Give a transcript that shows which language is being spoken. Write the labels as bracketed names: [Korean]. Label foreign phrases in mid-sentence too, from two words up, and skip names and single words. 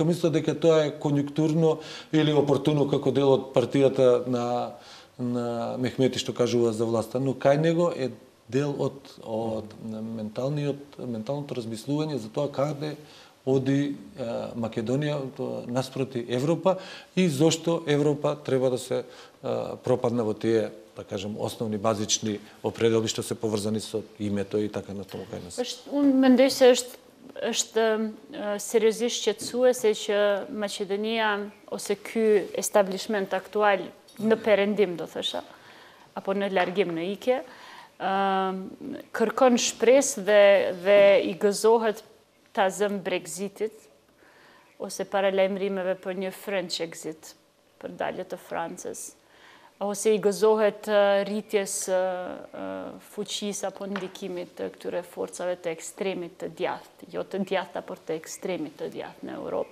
[Macedonian] мислат дека тоа е конјунктурно или опортуно како дел од партијата на Мехмети што кажува за власта, но кај него е дел од менталното размислување за тоа каде оди Македонија наспроти Европа и зошто Европа треба да се пропадне во тие, да кажем, основни базични определби што се поврзани со името и така натаму кај нас. [Albanian] Мендoj se është seriozisht qetësuese që Maqedonia ose ky establishment aktual në perëndim do thosha apo në largim në ikje kërkon shpresë dhe i gëzohet ta zëm Brexitit ose paralajmërimeve për një [English] French exit, [Albanian] për dalje të Francës, ose i gëzohet rritjes fuqisë apo ndikimit të këtyre forcave të ekstremit të djathtë, jo të djathta, por të ekstremit të djathtë në Europë.